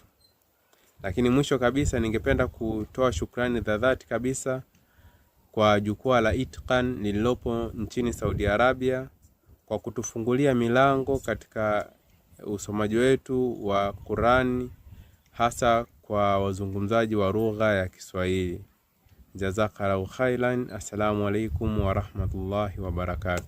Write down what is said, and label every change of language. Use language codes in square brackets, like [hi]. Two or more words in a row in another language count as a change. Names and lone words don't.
[sw] Lakini mwisho kabisa ningependa kutoa shukrani za dhati kabisa kwa jukwaa la Itqan lililopo nchini Saudi Arabia kwa kutufungulia milango katika usomaji wetu wa Qur'an, hasa kwa wazungumzaji wa lugha ya Kiswahili. [ar] جزاك الله خيرا. السلام عليكم ورحمة الله وبركاته.